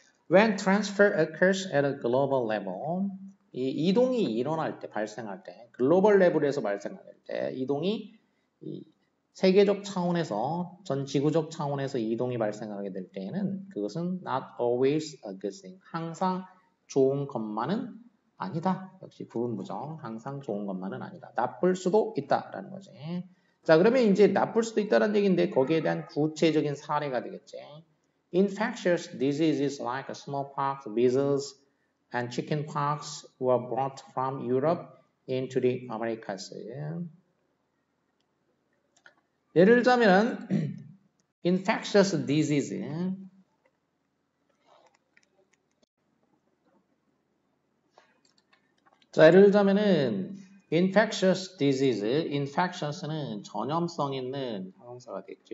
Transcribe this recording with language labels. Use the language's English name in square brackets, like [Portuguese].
[English] When transfer occurs at a global level, [Korean] 이 이동이 일어날 때, 발생할 때, 글로벌 레벨에서 발생할 때, 이동이 이 세계적 차원에서, 전 지구적 차원에서 이동이 발생하게 될 때에는 그것은 [English] not always a good thing. [Korean] 항상 좋은 것만은 아니다. 역시 부분부정. 항상 좋은 것만은 아니다. 나쁠 수도 있다라는 거지. 자, 그러면 이제 나쁠 수도 있다는 얘기인데 거기에 대한 구체적인 사례가 되겠지. [English] Infectious diseases like smallpox, measles, and chickenpox were brought from Europe into the Americas. [Korean] 예를 들자면 infectious disease. 자, 예를 들자면은 infectious disease, infectious는 전염성 있는 형용사가 되겠지.